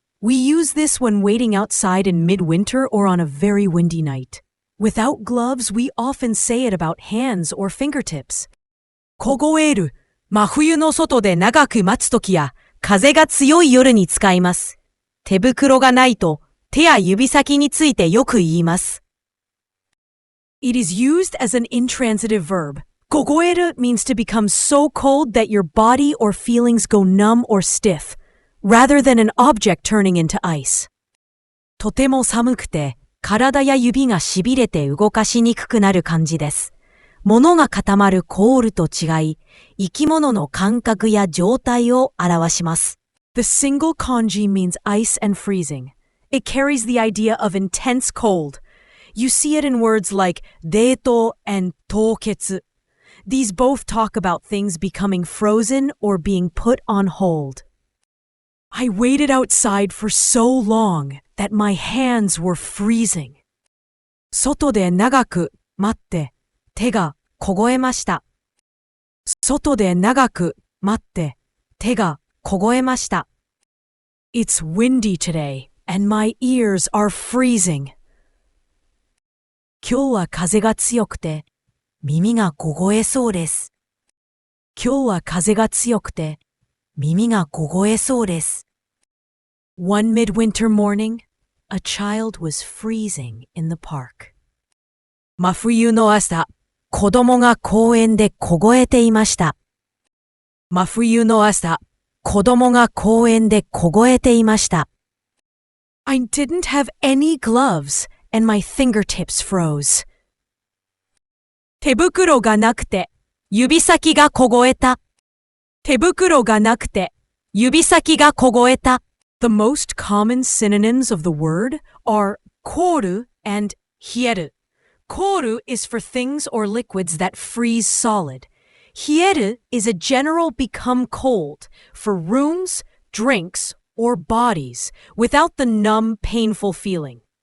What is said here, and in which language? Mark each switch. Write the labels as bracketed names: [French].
[English] We use this when waiting outside in midwinter or on a very windy night. Without gloves, we often say it about hands or fingertips. [Japanese] こごえる. 真冬の外で長く待つときや風が強い夜に使います。手袋がないと手や指先についてよく言います。 [English] It is used as an intransitive verb. こごえる means to become so cold that your body or feelings go numb or stiff, rather than an object turning into ice. [Japanese] とても寒くて体や指がしびれて動かしにくくなる感じです。物が固まるコールと違い、生き物の感覚や状態を表します。 [English] The single kanji means ice and freezing. It carries the idea of intense cold. You see it in words like 冷凍 and 凍結. These both talk about things becoming frozen or being put on hold. I waited outside for so long that my hands were freezing. [Japanese] 外で長く待って手が凍えました。外で長く待って手が凍えました。 [English] It's windy today and my ears are freezing. [Japanese] 今日は風が強くて耳が凍えそうです。今日は風が強くて耳が凍えそうです。 [English] One midwinter morning, a child was freezing in the park. [Japanese] 真冬の朝、子供が公園で凍えていました。真冬の朝、子供が公園で凍えていました。 [English] I didn't have any gloves and my fingertips froze. [Japanese] 手袋がなくて指先が凍えた。手袋がなくて指先が凍えた。 [English] The most common synonyms of the word are 凍る and 冷える。凍る is for things or liquids that freeze solid. 冷える is a general become cold for rooms, drinks, or bodies without the numb, painful feeling.